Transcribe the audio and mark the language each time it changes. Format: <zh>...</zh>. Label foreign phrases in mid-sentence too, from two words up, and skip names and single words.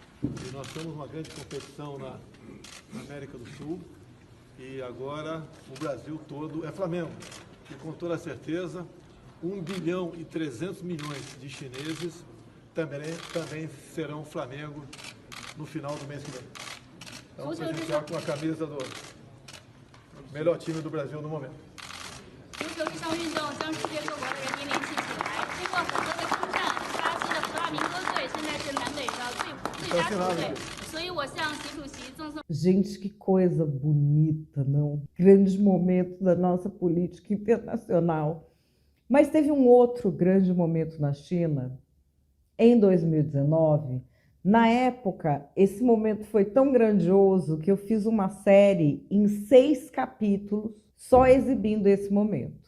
<pt>E nós temos uma grande competição na América do Sul, e agora o Brasil todo é Flamengo. E com toda certeza, 1 bilhão e 300 milhões de chineses também serão Flamengo no final do mês que vem. Então, presentear com a camisa do melhor time do Brasil no momento.</pt> <zh>足球这项运动将世界各国的人民联系起来，经过很多的征战，巴西的弗拉明戈队现在是南美的最佳球队，所以我向习主席赠送。</zh> <pt>Gente, que coisa bonita, não? Grandes momentos da nossa política internacional. Mas teve um outro grande momento na China, em 2019. Na época, esse momento foi tão grandioso que eu fiz uma série em 6 capítulos só exibindo esse momento.</pt>